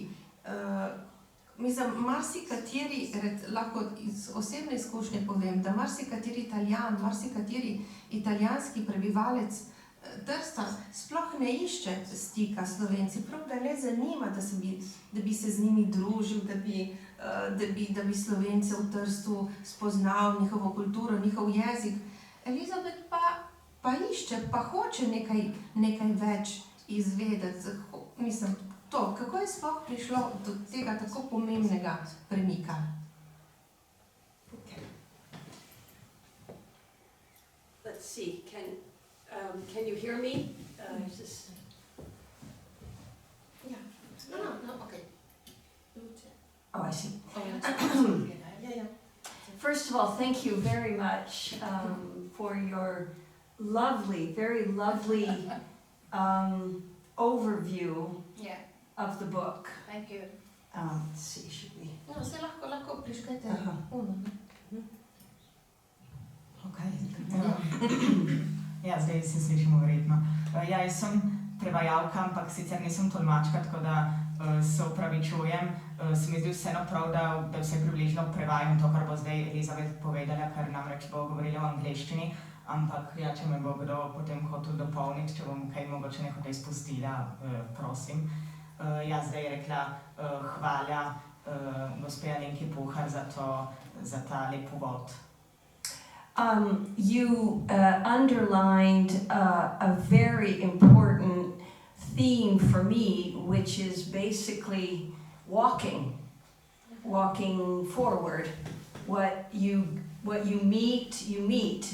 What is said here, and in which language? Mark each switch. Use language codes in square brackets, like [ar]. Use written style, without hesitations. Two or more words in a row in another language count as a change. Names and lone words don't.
[sl] Mislim, marsikateri, lahko iz osebne izkušnje povem, da marsikateri Italijan, marsikateri italijanski prebivalec Trsta sploh ne išče stika s Slovenci, prav da ne zanima, da bi se z njimi družil, da bi Slovence v Trstu spoznal njihovo kulturo, njihov jezik. Elizabet pa išče, pa hoče nekaj več izvedeti. Mislim, to, kako je sploh prišlo do tega tako pomembnega premika? [en] Let's see, can you hear me? Is this... Yeah. No, okay. Oh, I see. Yeah. First of all, thank you very much for your lovely, very lovely overview of the book. Thank you. Let's see, should we... [sl] No, se lahko priškajte. Ja, zdaj se slišimo verjetno. Ja, jaz sem prevajalka, ampak sicer nisem tolmačka, tako da se opravičujem. Se mi zdi vseeno prav, da vse približno prevajam to, kar bo zdaj Elizabet povedala, ker namreč bo govorila v angleščini. ampak ja, če me bo kdo potem hotel dopolniti, če bom kaj mogoče nehote izpustila, prosim. Ja, zdaj je rekla hvala gospe Alenki Puhar za ta lep uvod. [en] You underlined a very important theme for me, which is basically walking forward. What you meet, you meet.